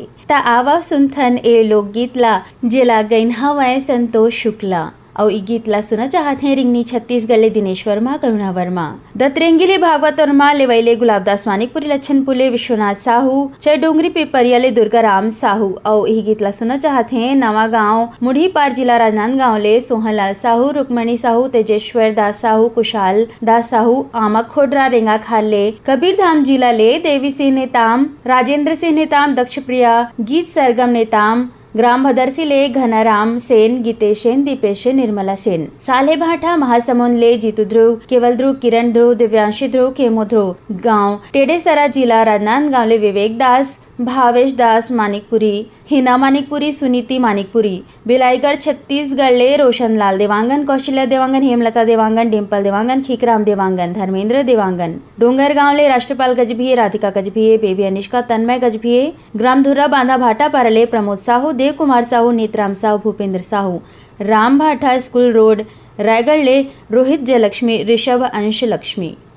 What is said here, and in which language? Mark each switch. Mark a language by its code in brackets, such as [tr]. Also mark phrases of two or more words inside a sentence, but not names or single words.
[hne] ता आवा सुनथन ए लोकगीत ला जेला गईन हवय संतोष शुक्ला और ई गीत ला सुना चाहते रिंगनी छत्तीसगढ़ ले दिनेश वर्मा करुणा वर्मा दतरेंगिले भागवत वर्मा लेवैले गुलाबदास मानिकपुरी लच्छन पुले विश्वनाथ साहू चरडोंगरी पेपरिया ले दुर्गाराम साहू और ई गीत ला सुना चाहते नवा गांव मुढ़ी पार जिला राजनांदगांव ले सोहनलाल साहू रुक्मणी साहू तेजेश्वर दास साहू कुशाल दास साहू आमक खोडरा रेंगा खाल ले कबीर धाम जिला ले देवी सिंह नेताम राजेंद्र सिंह नेताम दक्ष प्रिया गीत सरगम नेताम ग्राम भदरसी ले घनाराम सेन गीतेश सेन दीपेश सेन निर्मला सेन साले भाटा महासमुंद ले जीतू ध्रुव केवल ध्रुव किरण ध्रुव दिव्यांशी ध्रुव खेमो ध्रुव गांव टेडेसरा जिला राजनांदगांव ले विवेक दास भावेश दास मानिकपुरी हिना मानिकपुरी सुनीति मानिकपुरी बिलाईगढ़ छत्तीसगढ़ ले रोशन लाल देवांगन कौशल्या देवांगन हेमलता देवांगन डिम्पल देवांगन खीकराम देवांगन धर्मेंद्र देवांगन डोंगरगांव ले राष्ट्रपाल गजभिये राधिका गजभिये बेबी अनिष्का तन्मय गजभिये ग्राम धुर्रा बांधा भाटा पारले प्रमोद साहू देव कुमार साहू नीतराम साहू भूपेंद्र साहू राम भाटा स्कूल रोड रायगढ़ ले रोहित जयलक्ष्मी ऋषभ अंश लक्ष्मी।